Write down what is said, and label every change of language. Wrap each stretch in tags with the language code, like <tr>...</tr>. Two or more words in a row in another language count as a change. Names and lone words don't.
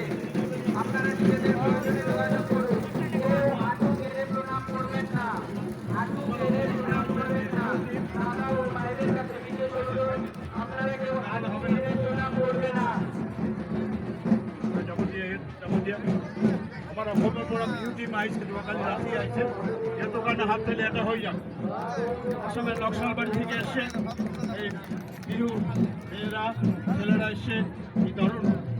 <bn>আপনারা নিজেদের প্রয়োজনে যোগাযোগ করুন। কেউ হাঁটু গেড়ে প্রণাম করবেন না, হাঁটু গেড়ে প্রণাম করবেন না। দাদা ও মায়েদের কাছে বিশেষ অনুরোধ, আপনারা কেউ হাঁটু গেড়ে প্রণাম করবে না।</bn> <as>আমার অসমের পৰা বিহু টিম আহিছে, যোৱাকালি ৰাতি আহিছে, সিহঁতৰ কাৰণে হাত তালি এটা হৈ যাম।</as> <bn>অসমের নকশালবাড়ি থেকে এসছে এই বিহু মেয়েরা ছেলেরা এসছে এই ধরুন</bn>